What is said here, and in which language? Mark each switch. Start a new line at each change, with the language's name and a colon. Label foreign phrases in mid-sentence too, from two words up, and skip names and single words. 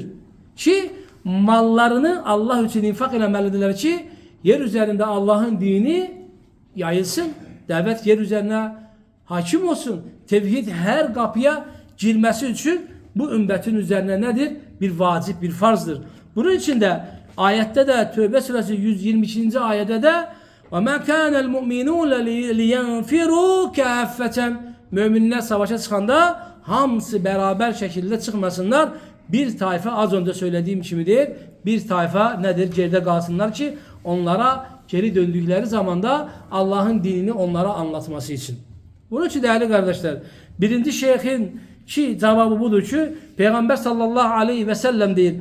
Turkish: Ki mallarını Allah için infak eləməlidirlər ki yer üzerinde Allah'ın dini yayılsın. Davet yer üzerine hakim olsun. Tevhid her kapıya girmesi için bu ümmetin üzerine nedir? Bir vacip, bir farzdır. Bunun için de ayette de Tövbe suresi 122. ayette de
Arabic: وَمَا كَانَ الْمُؤْمِنُونَ لِيَنْفِرُوا كَافَّةً
Turkish: Müminler savaşa çıkanda hamısı beraber şekilde çıkmasınlar. Bir tayfa az önce söylediğim gibi değil. Bir tayfa nedir? Geride kalsınlar ki onlara geri döndükleri zamanda Allah'ın dinini onlara anlatması için. Bunun için değerli kardeşler, birinci şeyhin ki cevabı budur ki Peygamber sallallahu aleyhi ve sellem değil.